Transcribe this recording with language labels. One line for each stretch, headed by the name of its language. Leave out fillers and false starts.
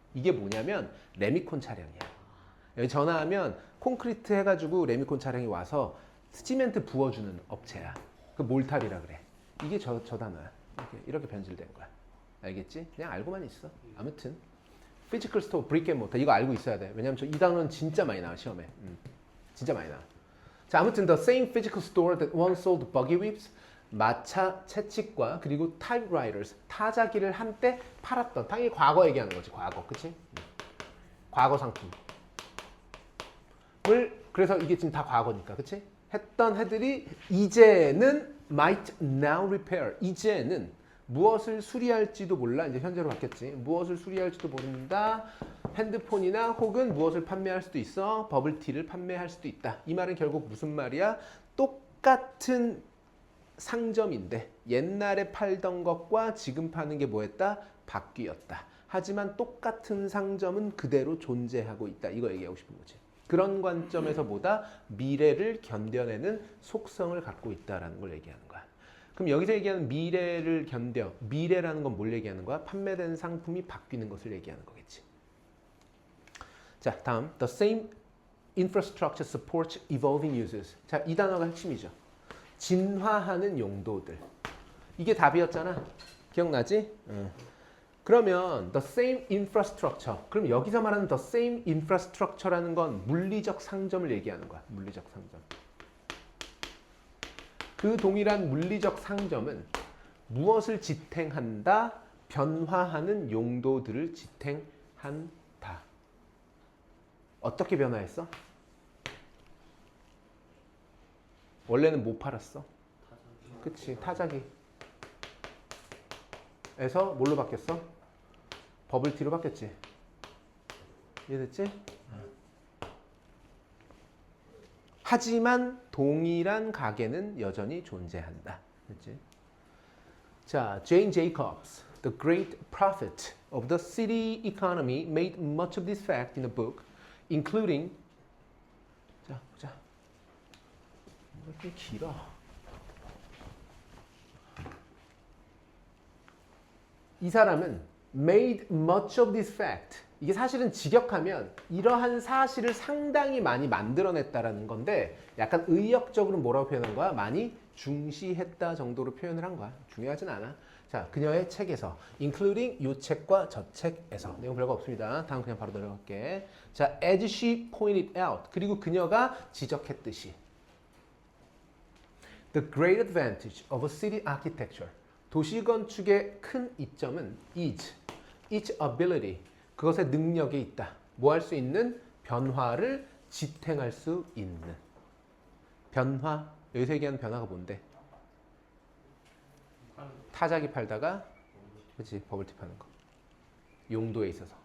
Korean: 이게 뭐냐면 레미콘 차량이야. 여기 전화하면 콘크리트 해가지고 레미콘 차량이 와서 시멘트 부어주는 업체야. 그 몰탈이라 그래. 이게 저 단어야. 이렇게 변질된 거야. 알겠지? 그냥 알고만 있어. 아무튼 피지컬 스토어, 브릭 앤 모터 이거 알고 있어야 돼. 왜냐면 이 단어는 진짜 많이 나와 시험에. 진짜 많이 나와. 자, 아무튼
English: the same physical store that once sold buggy whips,
Korean: 마차 채찍과 그리고
English: typewriters,
Korean: 타자기를 한때 팔았던. 당연히 과거 얘기하는 거지. 과거, 그치? 과거 상품. 그래서 이게 지금 다 과거니까, 그치? 했던 애들이 이제는
English: might now repair.
Korean: 이제는 무엇을 수리할지도 몰라. 이제 현재로 바뀌었지. 무엇을 수리할지도 모른다. 핸드폰이나 혹은 무엇을 판매할 수도 있어. 버블티를 판매할 수도 있다. 이 말은 결국 무슨 말이야? 똑같은 상점인데 옛날에 팔던 것과 지금 파는 게 뭐였다? 바뀌었다. 하지만 똑같은 상점은 그대로 존재하고 있다. 이거 얘기하고 싶은 거지. 그런 관점에서 보다 미래를 견뎌내는 속성을 갖고 있다라는 걸 얘기하는 거야. 그럼 여기서 얘기하는 미래를 견뎌. 미래라는 건 뭘 얘기하는 거야? 판매된 상품이 바뀌는 것을 얘기하는 거겠지. 자, 다음.
English: The same infrastructure supports evolving uses.
Korean: 자, 이 단어가 핵심이죠. 진화하는 용도들. 이게 답이었잖아. 기억나지?
English: 그러면 the same infrastructure.
Korean: 그럼 여기서 말하는
English: the same infrastructure
Korean: 라는 건 물리적 상점을 얘기하는 거야. 물리적 상점. 그 동일한 물리적 상점은 무엇을 지탱한다? 변화하는 용도들을 지탱한다. 어떻게 변화했어? 원래는 뭐 팔았어? 그치, 타자기. 에서 뭘로 바뀌었어? 버블티로 바뀌었지. 이해됐지? 하지만 동일한 가게는 여전히 존재한다. 됐지?
English: 자, Jane Jacobs, the great prophet of the city economy, made much of this fact in a book, including.
Korean: 자, 보자. 이렇게 길어. 이 사람은
English: made much of this fact.
Korean: 이게 사실은 직역하면 이러한 사실을 상당히 많이 만들어냈다라는 건데 약간 의역적으로 뭐라고 표현한 거야? 많이 중시했다 정도로 표현을 한 거야. 중요하진 않아. 자, 그녀의 책에서 including 이 책과 저 책에서 내용 별거 없습니다. 다음 그냥 바로 내려갈게.
English: 자, as she pointed out.
Korean: 그리고 그녀가 지적했듯이
English: the great advantage of a city architecture.
Korean: 도시 건축의 큰 이점은
English: is its ability.
Korean: 그것의 능력에 있다. 뭐 할 수 있는? 변화를 지탱할 수 있는. 변화. 여기서 얘기하는 변화가 뭔데? 타자기 팔다가 그렇지 버블티 파는 거. 용도에 있어서.